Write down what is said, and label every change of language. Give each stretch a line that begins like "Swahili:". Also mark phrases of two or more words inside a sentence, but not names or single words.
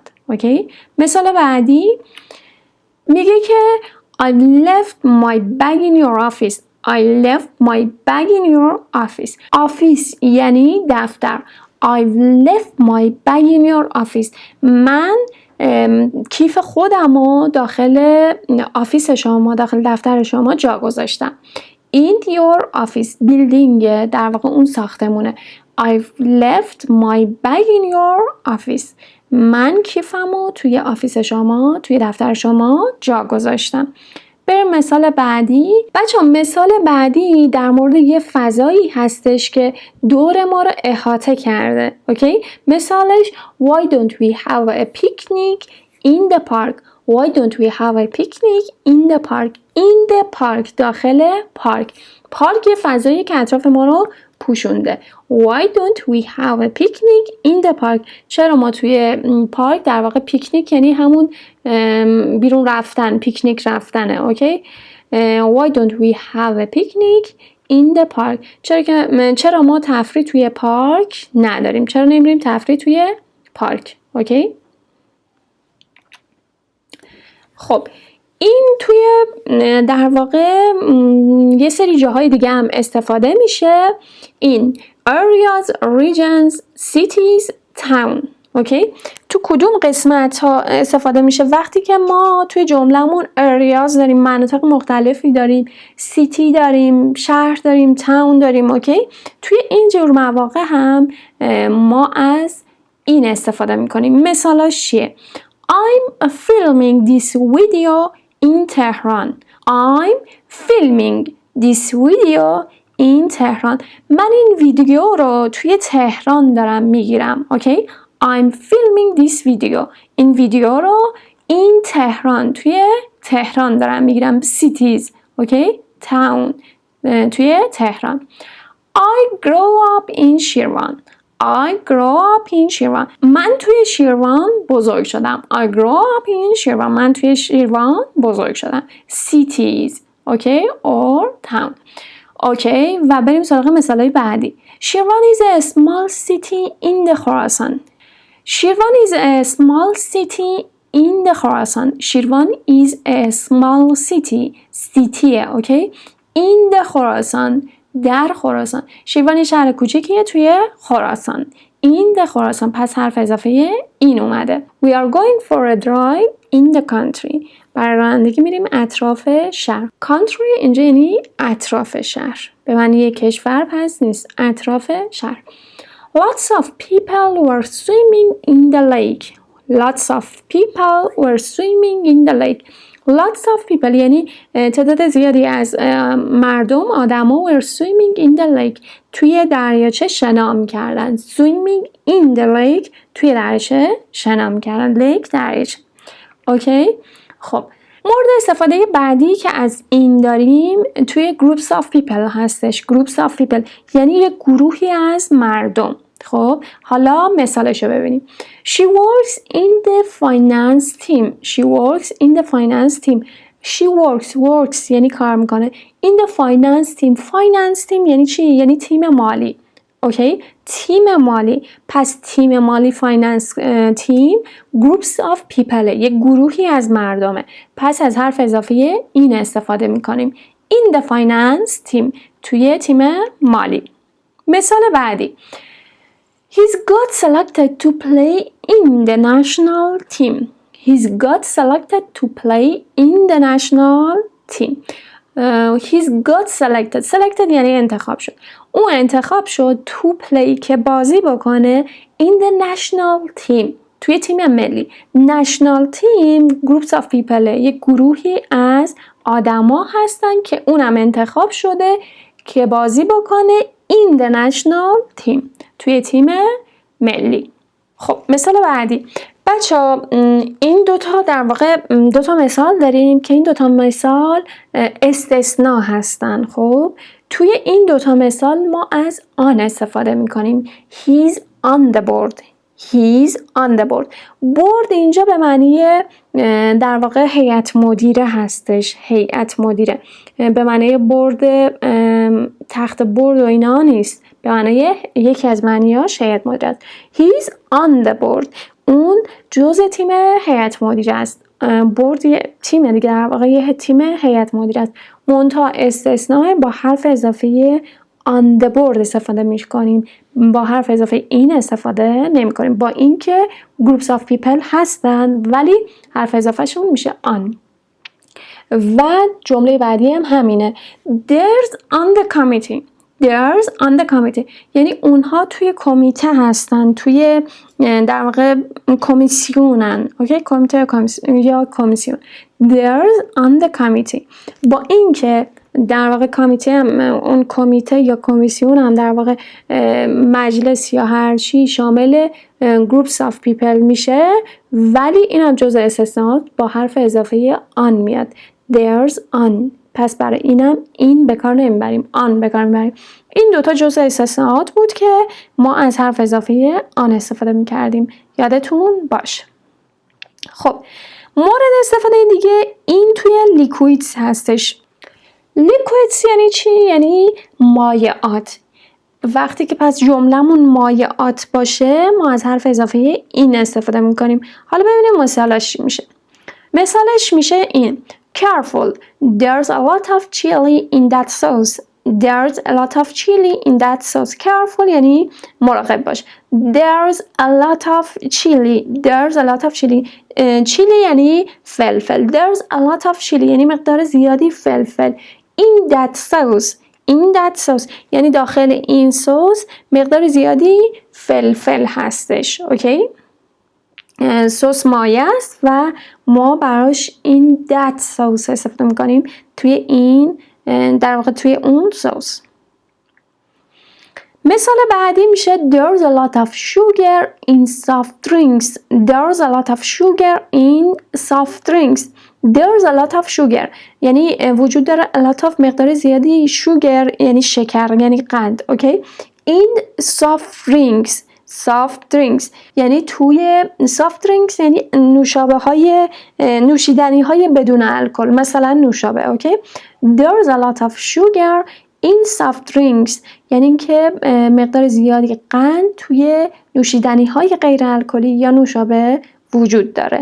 Persian: اوکی مثال بعدی میگه که
English: I left my bag in your office. I left my bag in your office.
Persian: office یعنی دفتر.
English: I've left my bag in your office.
Persian: من کیف خودم رو داخل آفیس شما داخل دفتر شما جا گذاشتم.
English: In your office building
Persian: در واقع اون ساختمونه.
English: I've left my bag in your office.
Persian: من کیفم رو توی آفیس شما توی دفتر شما جا گذاشتم. بریم مثال بعدی. بچه مثال بعدی در مورد یه فضایی هستش که دور ما رو احاطه کرده. اوکی؟ مثالش
English: Why don't we have a picnic in the park? Why don't we have a picnic in the park? In the park
Persian: داخل پارک. پارک یه فضایی که اطراف ما رو پوشونده.
English: Why don't we have a picnic in the park؟
Persian: چرا ما توی پارک، در واقع پیکنیک یعنی همون بیرون رفتن، پیکنیک رفتنه. اوکی.
English: Why don't we have a picnic in the park؟
Persian: چرا ما تفریح توی پارک نداریم؟ چرا نمیریم تفریح توی پارک؟ اوکی. خب این توی در واقع یه سری جاهای دیگه هم استفاده میشه.
English: این areas, regions, cities, town.
Persian: اوکی. تو کدوم قسمت ها استفاده میشه؟ وقتی که ما توی جملهمون areas داریم، مناطق مختلفی داریم، city داریم، شهر داریم، town داریم. اوکی. توی این جور مواقع هم ما از این استفاده میکنیم. مثالاش چیه؟
English: I'm filming this video in Tehran. I'm filming this video in Tehran.
Persian: من این ویدیو رو توی تهران دارم میگیرم. اوکی.
English: I'm filming this video.
Persian: این ویدیو رو in تهران، توی تهران دارم میگیرم. cities. اوکی. town. توی تهران.
English: I grow up in Shirvan. I grow up in Shirvan.
Persian: من توی شیروان بزرگ شدم.
English: I grow up in Shirvan.
Persian: من توی شیروان بزرگ شدم.
English: Cities. Okay? Or town.
Persian: Okay. و بریم سراغ مثالای بعدی.
English: Shirvan is a small city in the Khorasan. Shirvan is a small city in the Khorasan. Shirvan is a small city. City. Okay? In the Khorasan.
Persian: در خراسان. شیروان شهر کوچیکیه توی خراسان. این در خراسان. پس حرف اضافه این اومده.
English: We are going for a drive in the country.
Persian: برای رانندگی میریم اطراف شهر. Country اینجا یعنی اطراف شهر. به معنی کشور پس نیست. اطراف شهر.
English: Lots of people were swimming in the lake. Lots of people were swimming in the lake. Lots of people
Persian: یعنی تعداد زیادی از مردم، آدما
English: were swimming in the lake.
Persian: توی دریاچه شنا می‌کردن.
English: Swimming in the lake
Persian: توی دریاچه شنا می‌کردن. lake دریاچه. اوکی؟ خب مورد استفاده بعدی که از این داریم توی
English: groups of people
Persian: هستش.
English: groups of people
Persian: یعنی یک گروهی از مردم. خب حالا مثالشو ببینیم.
English: She works in the finance team. She works in the finance team. She works
Persian: یعنی کار میکنه.
English: In the finance team. Finance team
Persian: یعنی چی؟ یعنی تیم مالی. اوکی؟ تیم مالی. پس تیم مالی
English: finance team groups of people
Persian: یک گروهی از مردمه. پس از حرف اضافه این استفاده میکنیم.
English: In the finance team
Persian: توی تیم مالی. مثال بعدی.
English: He's got selected to play in the national team. He's got selected to play in the national team. He's got selected. Selected
Persian: یعنی انتخاب شد. اون انتخاب شد
English: to play
Persian: که بازی بکنه
English: in the national team.
Persian: توی تیم ملی.
English: National team groups of people
Persian: یک گروهی از آدما هستن که اونم انتخاب شده که بازی بکنه
English: in the national team.
Persian: توی تیم ملی. خب مثال بعدی. بچه‌ها این دوتا در واقع دوتا مثال داریم که این دوتا مثال استثناء هستن. خب توی این دوتا مثال ما از آن استفاده میکنیم.
English: He's on the board. He's on the board.
Persian: board اینجا به معنی در واقع هیئت مدیره هستش. هیئت مدیره به معنی برد تخت برد و اینا نیست. به معنی یکی از معنیاش هیئت مدیره است.
English: He's on the board.
Persian: اون جزء تیم هیئت مدیره است. برد یه تیم دیگه، در واقع یه تیم هیئت مدیره است. منتها استثناء با حرف اضافه
English: on the board
Persian: استفاده می‌کنیم. با حرف اضافه این استفاده نمی‌کنیم. با اینکه
English: groups of people
Persian: هستن ولی حرف اضافهشون میشه on. و جمله بعدی هم همینه.
English: There's on the committee. There's on the committee
Persian: یعنی اونها توی کمیته هستن، توی در واقع کمیسیونن. اوکی؟ کمیته یا کمیسیون.
English: There's on the committee.
Persian: با اینکه در واقع کمیته هم اون کمیته یا کمیسیون هم در واقع مجلس یا هر چی شامل
English: groups of people
Persian: میشه ولی این هم جزء استثناءات با حرف اضافه on میاد.
English: There's on.
Persian: پس برای اینم این به کار نمیبریم، آن به کار میبریم. این دوتا جزء استثناءات بود که ما از حرف اضافه آن استفاده میکردیم. یادتون باشه. خب مورد استفاده دیگه این توی لیکویدز هستش. لیکویدز یعنی چی؟ یعنی مایعات. وقتی که پس جملمون مایعات باشه ما از حرف اضافه این استفاده میکنیم. حالا ببینیم مثالش چی میشه. مثالش میشه این:
English: Careful, there's a lot of chili in that sauce. There's a lot of chili in that sauce.
Persian: Careful یعنی مراقب باش.
English: There's a lot of chili. There's a lot of chili. chili یعنی فلفل. There's a lot of chili
Persian: یعنی مقدار زیادی فلفل.
English: In that sauce. In that sauce
Persian: یعنی داخل این سس مقدار زیادی فلفل هستش. اوکی؟ سس مایه است و ما براش این
English: that sauce
Persian: استفاده میکنیم توی این، در واقع توی اون سس. مثال بعدی میشه
English: There's a lot of sugar in soft drinks. There's a lot of sugar in soft drinks. There's a lot of sugar
Persian: یعنی وجود داره
English: a lot of
Persian: مقدار زیادی sugar یعنی شکر یعنی قند. اوکی؟ این
English: soft drinks. soft drinks
Persian: یعنی توی
English: soft drinks
Persian: یعنی نوشابه های نوشیدنی های بدون الکل، مثلا نوشابه. اوکی؟
English: There's a lot of sugar in soft drinks
Persian: یعنی اینکه مقدار زیادی قند توی نوشیدنی های غیر الکلی یا نوشابه وجود داره.